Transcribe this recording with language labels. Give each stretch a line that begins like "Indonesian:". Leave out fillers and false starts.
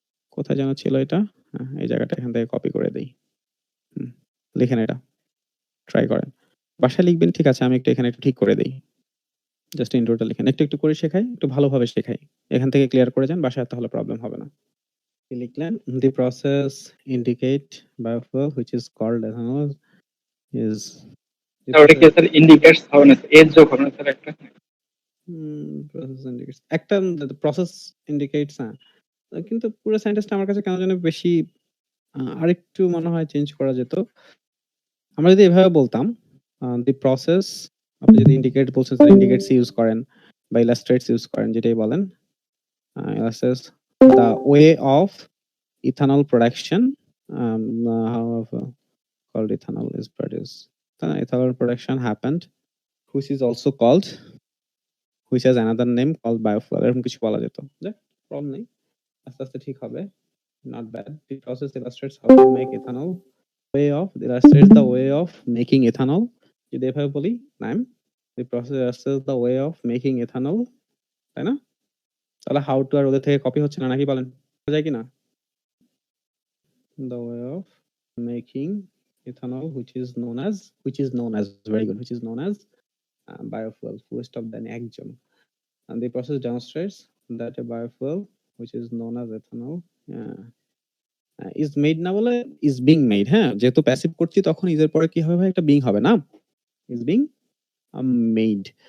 Bangla: কোথায় যেন ছিল এটা? হ্যাঁ, এই জায়গাটা এখান থেকে কপি করে দেই। হুম, লিখেন এটা। ট্রাই করেন। বাসায় লিখবেন ঠিক আছে, আমি একটু এখানে একটু ঠিক করে দেই। জাস্ট ইন্ট্রোটা লিখেন। একটু, একটু করে শেখাই, একটু ভালোভাবে শেখাই। এখান থেকে ক্লিয়ার করে যান, বাসায় তাহলে প্রবলেম হবে না। কি লিখলেন?
English: The process indicate biofuel which is called ethanol is the
Bangla: তাহলে কি
English: process
Bangla: স্যার ইন্ডিকেটস হবে না, এজ যোগ হবে না স্যার একটা?
English: process indicates একটা process indicates হ্যাঁ।
Bangla: কিন্তু পুরো সেন্টেন্সটা আমার কাছে কেন জানি বেশি আরেকটু মনে হয় চেঞ্জ করা যেত। আমরা যদি এভাবে বলতাম
English: the process
Bangla: আপনি যদি ইন্ডিকেট বলছেন স্যার ইন্ডিকেটস ইউজ করেন বা ইলাস্ট্রেটস ইউজ করেন যেটাই বলেন।
English: illustrates the way of ethanol production how called ethanol is produced. The ethanol production happened, which is also called, which has another name called biofuel.
Bangla: এরকম কিছু বলা যেত। যাক, প্রবলেম নেই। আস্তে আস্তে ঠিক হবে।
English: Not bad. The process illustrates how to make ethanol. Illustrates the way of making ethanol.
Bangla: যদি এভাবে বলি, Naim.
English: The process illustrates the way of making ethanol.
Bangla: তাই না? তাহলে
English: how to
Bangla: আর ওদের থেকে কপি হচ্ছে না নাকি বলেন? বোঝা যায় কিনা?
English: The way of making ethanol which is known as very good, which is known as biofuel, full stop then একজন, and the process demonstrates that a biofuel which is known as ethanol is made
Bangla: না বলে
English: is being made,
Bangla: হ্যাঁ, যেহেতু passive করছি তখন is এর পরে কি হবে ভাই?
English: একটা being
Bangla: হবে না?
English: is being made.